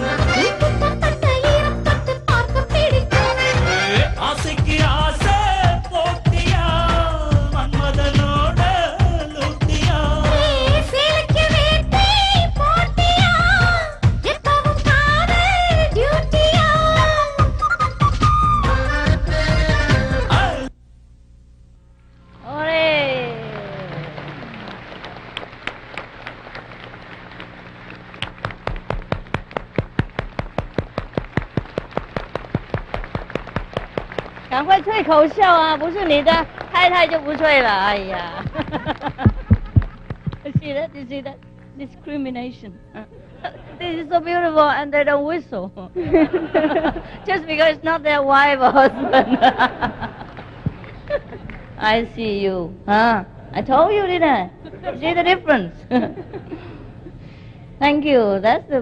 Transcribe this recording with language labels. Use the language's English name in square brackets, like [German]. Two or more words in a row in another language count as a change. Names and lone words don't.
[Tamil] துக்கம் தட்ட ஈரம் தொட்டு பார்க்க பிடிக்கும் ஆசைக்கு ஆசை போட்டியா மன்மதனோட லூட்டியா சேலைக்கு வேட்டை போட்டியா எப்பவும் காதல் டியூட்டியா [English] Hooray! [Chinese] 赶快吹口哨啊！不是你的太太就不吹了。 [English] 哎呀 ，see that? You see that? Discrimination. This is so beautiful, and they don't whistle just because it's not their wife or husband. I see you. Huh? I told you, didn't I? See the difference? Thank you. That's the